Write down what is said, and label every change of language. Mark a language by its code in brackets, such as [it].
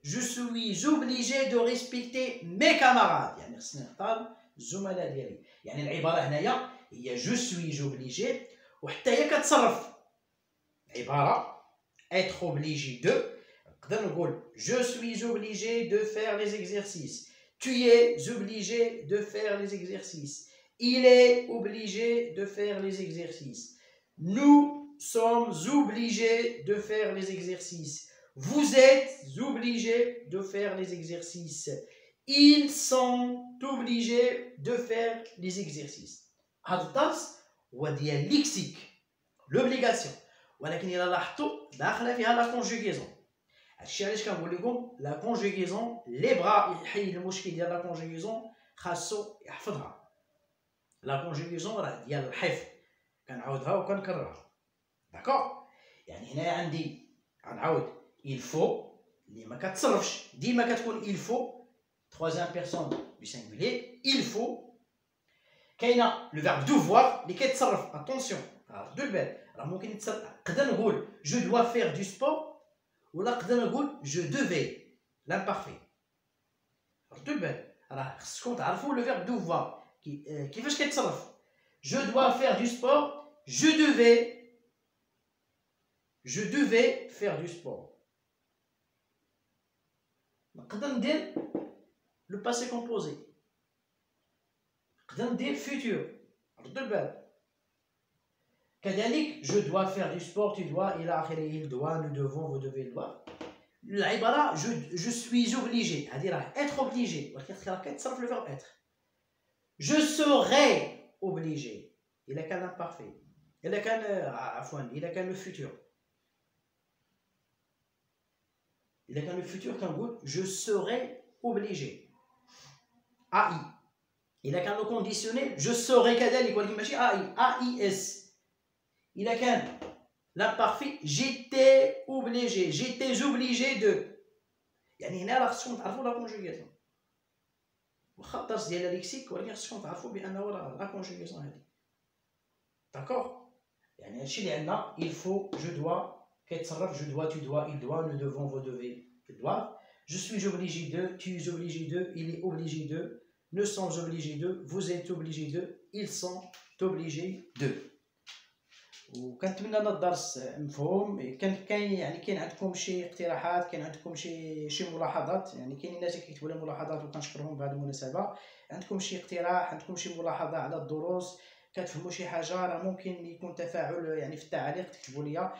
[fr] Je suis obligé de respecter mes camarades. [ar] يعني خصني نحترم الزملاء ديالي. يعني العبارة هنايا هي [fr] je suis obligé [ar] وحتى هي كتصرف. عبارة [fr] être obligé de [ar] نقدر نقول [fr] je suis obligé de faire les exercices. Tu es obligé de faire les exercices. Il est obligé de faire les exercices. Nous sommes obligés de faire les exercices. Vous êtes obligés de faire les exercices. Ils sont obligés de faire les exercices. [ar] هذا الدرس هو ديال ليكسيك l'obligation. ولكن إلا لاحظتوا داخله فيها لا كونجوغيزون. هادشي علاش كنقول لكم لا كونجوغيزون اللي بغا يحل المشكل ديال لا كونجوغيزون خاصو يحفظها. لا كونجوغيزون راه ديال الحفظ كنعاودها وكنكررها. داكوغ. يعني هنايا عندي غنعاود [fr] il faut [ar] اللي ما كتصرفش ديما كتكون il faut [fr] troisième personne du singulier, il faut. [ar] كاينه le verbe devoir اللي كيتصرف [fr] attention [ar] ردوا البال راه ممكن يتصرف. نقدر نقول [fr] je dois faire du sport [ar] ولا نقدر نقول [fr] je devais l'imparfait. [ar] ردوا البال راه خصكم تعرفوا le verbe devoir كيفاش كيتصرف. [fr] je dois faire du sport, je devais faire du sport. [ar] نقدر ندير le passé composé, نقدر ندير futur. ردوا البال كذلك [fr] je dois faire du sport, tu dois [ar] إلى آخره. [fr] il doit, nous devons, vous devez, il doit. [ar] العبارة [fr] je suis obligé [ar] هذه راه [fr] être obligé [ar] ولكن راه كيتصرف [fr] le verbe être. je serai obligé [ar] إلا كان [fr] imparfait. [ar] إلا كان عفوا إلا كان le futur. إلا كان [fr] le futur [ar] كنقول [fr] je serai obligé. AI. [ar] إلا كان le conditionnel je serai كذلك ولكن ماشي AI. AIS. إلا كان [fr] l'imparfait j'étais obligé de. [ar] يعني هنا راه خصكم تعرفوا لا كونجوغاسيون. واخا الدرس ديال ليكسيك ولكن خصكم تعرفوا بانه راه لا كونجوغاسيون هذه. داكوغ. يعني هادشي اللي عندنا [fr] il faut je dois [ar] كيتصرف [fr] je dois, tu dois, il doit, nous devons, vous devez, ils doivent. je suis obligé de, tu es obligé de, il est obligé de, nous sommes obligés de, vous êtes obligés de, ils sont obligés de. [ar] وكنتمنى ان الدرس مفهوم. كاين عندكم شي اقتراحات، كاين عندكم شي ملاحظات. يعني كاينين ناس كيكتبوا لنا ملاحظات وكنشكرهم بهذه المناسبه. عندكم شي اقتراح، عندكم شي ملاحظه على الدروس، كتفهموا شي حاجه، راه ممكن يكون تفاعل يعني في التعليق تكتبوا لي.